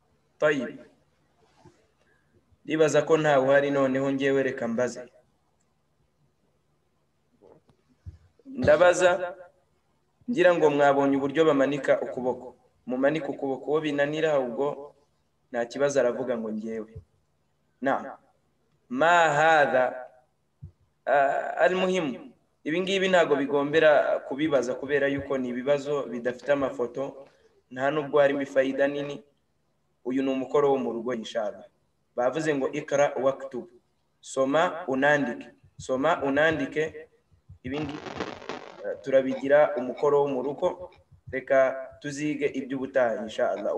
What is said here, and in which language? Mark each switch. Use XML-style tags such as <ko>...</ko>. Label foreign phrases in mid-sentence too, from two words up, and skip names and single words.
<rw>طيب ndibaza ko ntawe uhari, noneho ngewe reka mbaze. Ndabaza ngira ngo mwabonye uburyo bamanika ukuboko. Mumanika ukuboko, uwo binanira ubwo nta kibazo aravuga ngo ngewe.</rw> <ar>Na ما هذا المهم,</ar> <rw>ibi ngibi ntago bigombera kubibaza kubera yuko ni ibibazo bidafite amafoto, nta nubwo harimo ifayida nini. Uyu ni umukoro wo mu rugo inshallah. Bavuze ngo</rw> <ar>اقرأ واكتب,</ar> <rw>soma unandike, soma unandike. Ibi ngibi turabigira umukoro wo mu rugo, reka tuzige iby'ubutaha inshallah.</rw>